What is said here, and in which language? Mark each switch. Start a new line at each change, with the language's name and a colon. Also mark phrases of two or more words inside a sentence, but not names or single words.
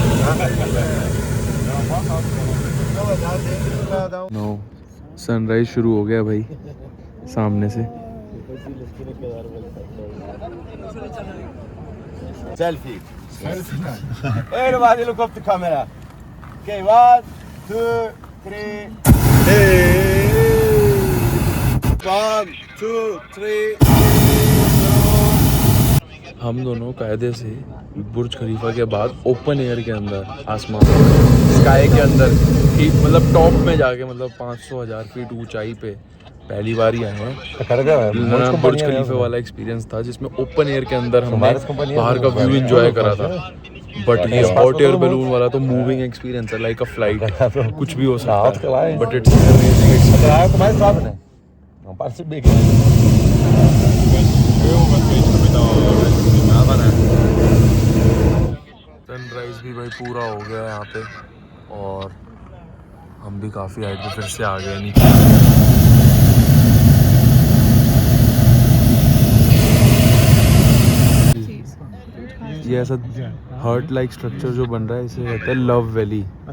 English: no sunrise
Hindi: शुरू हो गया भाई सामने से।
English: Selfie. Everybody look up the camera. Okay, 1, 2, 3. Hey! 1, 2, 3.
Hindi: हम दोनों कायदे से बुर्ज खलीफा के बाद
English: open air
Hindi: के अंदर आसमान स्काई के अंदर ठीक मतलब टॉप में जाके मतलब 500,000 फीट ऊंचाई पे पहली बार ही आए हैं। बुर्ज खलीफा वाला एक्सपीरियंस था जिसमें
English: open air
Hindi: के अंदर हमने बाहर का
English: view enjoy
Hindi: करा था। बट ये
English: hot air balloon
Hindi: वाला तो
English: moving experience
Hindi: है,
English: like a flight.
Hindi: कुछ भी हो सकता है
English: but it's amazing.
Portuguese: Não para de subir aqui.
Hindi: सनराइज भी भाई पूरा हो गया है यहाँ पे और हम भी काफ़ी हाइट पे फिर से आ गए नीचे। ये ऐसा
English: heart like structure
Hindi: जो बन रहा है इसे कहते हैं लव वैली।